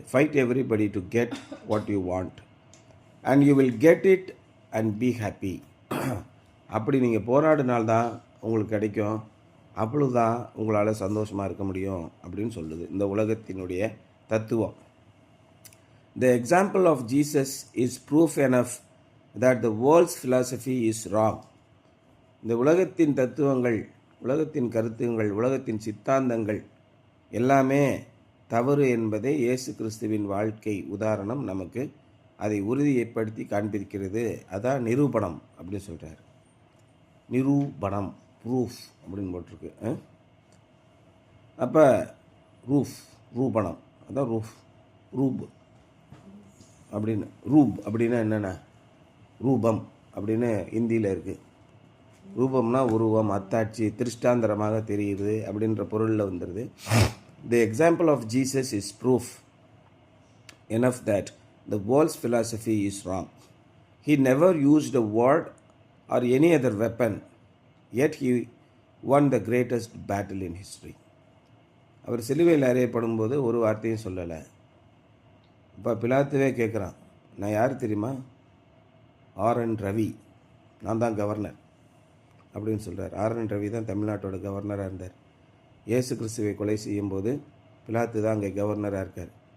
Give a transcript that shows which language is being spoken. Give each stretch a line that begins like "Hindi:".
English: Fight everybody to get what you want and you will get it and be happy.
Tamil: அப்படி நீங்கள் போராடினால்தான் உங்களுக்கு கிடைக்கும், அப்பொழுதுதான் உங்களால் சந்தோஷமாக இருக்க முடியும் அப்படின்னு சொல்லுது இந்த உலகத்தினுடைய தத்துவம்.
English: The example of Jesus is proof enough that the world's philosophy is wrong.
Tamil: இந்த உலகத்தின் தத்துவங்கள், உலகத்தின் கருத்துங்கள், உலகத்தின் சித்தாந்தங்கள் எல்லாமே தவறு என்பதை இயேசு கிறிஸ்துவின் வாழ்க்கை உதாரணம் நமக்கு அதை உறுதிப்படுத்தி காண்பிக்கிறது. அதான் நிரூபணம் அப்படின்னு சொல்கிறார். நிரூபணம், ப்ரூஃப் அப்படின்னு போட்டிருக்கு. அப்போ ரூபணம் அதான் ரூப் அப்படின்னு. ரூப் அப்படின்னா என்னென்ன? ரூபம் அப்படின்னு ஹிந்தியில் இருக்குது. ரூபம்னா உருவம், அத்தாட்சி, திருஷ்டாந்தரமாக தெரியுது அப்படின்ற பொருளில் வந்துடுது.
English: The example of Jesus is proof enough that the world's philosophy is wrong. He never used a word or any other weapon, yet he won the greatest battle in history.
Tamil: அவர் சிலுவையில் அறையப்படும் போது ஒரு வார்த்தையும் சொல்லலை. இப்போ பிலாத்துவே கேட்குறான், நான் யார் தெரியுமா? RN ரவி, நான் தான் கவர்னர் அப்படின்னு சொல்கிறார். RN ரவி தான் தமிழ்நாட்டோட கவர்னராக இருந்தார். இயேசு கிறிஸ்துவை கொலை செய்யும்போது பிலாத்து தான் அங்கே கவர்னராக இருக்கார்.